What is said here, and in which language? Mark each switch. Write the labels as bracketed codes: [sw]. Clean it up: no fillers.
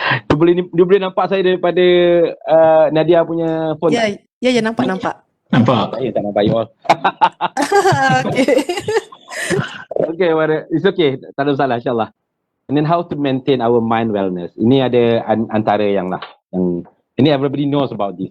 [ms] Dia boleh nampak saya daripada Nadia punya phone tak? Ya, nampak. Nampak? Saya tak nampak [en] you all. Okay. Okay, it's okay. [ms] Tak ada masalah, insyaAllah. [en] And then how to maintain our mind wellness. [ms] Ini ada antara yang ini [en] everybody knows about this.